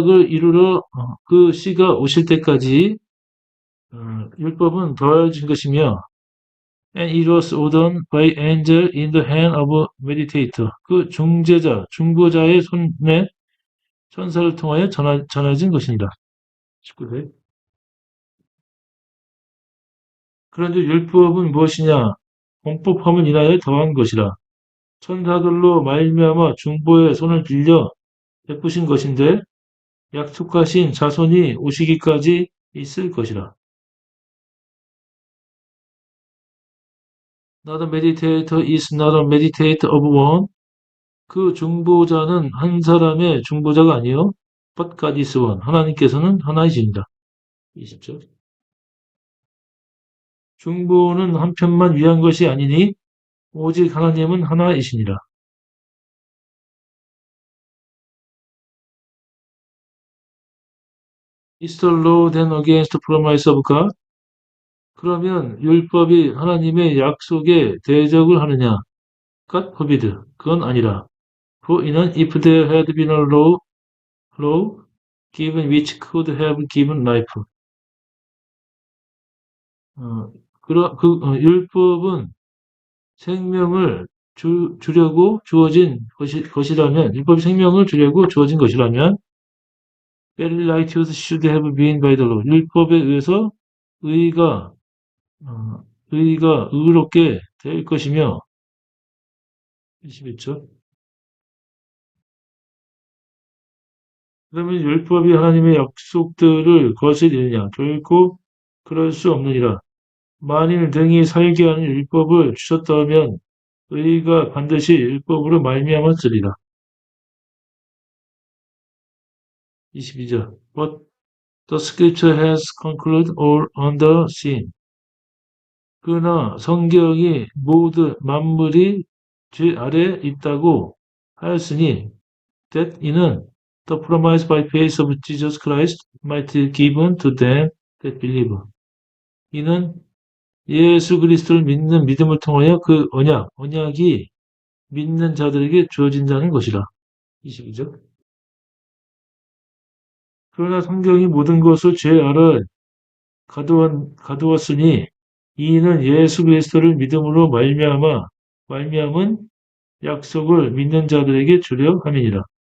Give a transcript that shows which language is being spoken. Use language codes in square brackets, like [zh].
[ko] 이루러 그 씨가 오실 때까지 율법은 더해진 것이며 [en] and it was ordained by angel in the hand of a meditator [ko] 그 중보자의 손에 천사를 통하여 전해진 것이니라. 19절. 그런데 율법은 무엇이냐? 공법함을 인하여 더한 것이라. 천사들로 말미암아 중보의 손을 빌려 베푸신 것인데 약속하신 자손이 오시기까지 있을 것이라. [en] Not a meditator is not a meditator of one. [ko] 그 중보자는 한 사람의 중보자가 아니요. [en] But God is one. [ko] 하나님께서는 하나이십니다. 20절. 중보는 한편만 위한 것이 아니니 오직 하나님은 하나이시니라. [en] Is the law then against the promise of God? [ko] 그러면 율법이 하나님의 약속에 대적을 하느냐? [en] God forbid. [ko] 그건 아니라. [en] For [ko] 이는 [en] if there had been a law given which could have given life. [ko] 율법은 생명을 주려고 주어진 것이라면, 율법이 생명을 주려고 주어진 것이라면, [en] very righteous should have been by the law. [ko] 율법에 의해서 의가 의롭게 될 것이며, 21절. 그러면 율법이 하나님의 약속들을 거스리느냐? 결코 그럴 수 없느니라. 만일 등이 살게 하는 율법을 주셨다면 의가 반드시 율법으로 말미암았으리라. 22절. [en] But the scripture has concluded all under sin. [ko] 그러나 성경이 모든 만물이 죄 아래 있다고 하였으니 [en] that [ko] 이는 [en] the promise by faith of Jesus Christ might be given to them that believe. [ko] 이는 예수 그리스도를 믿는 믿음을 통하여 그 언약이 믿는 자들에게 주어진다는 것이라. 22절. 그러나 성경이 모든 것을 죄 아래 가두었으니 이는 예수 그리스도를 믿음으로 말미암은 약속을 믿는 자들에게 주려 함이니라.